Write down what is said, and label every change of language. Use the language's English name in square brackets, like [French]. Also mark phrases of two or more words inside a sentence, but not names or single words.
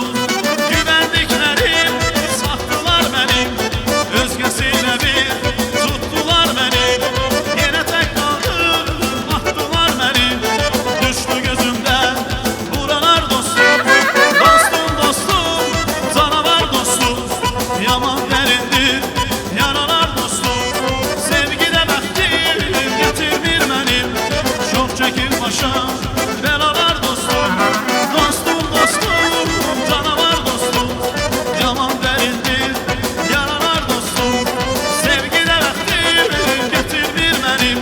[Turkish] Güvendiklerim sattılar beni, özgesine bir tuttular beni. Yine tek kaldım, attılar beni, düştü gözümden buralar dostum. Dostum, dostum, canavar dostum. Yaman derindir, yaralar dostum. [Azerbaijani] Sevgi deməkdir, getirmir mənim. Çox çəkir başa, belalar dostum. [Turkish] Dostum, dostum, canavar dostum. Yaman derindir, yaralar dostum. [Azerbaijani] Sevgi deməkdir, getirmir mənim.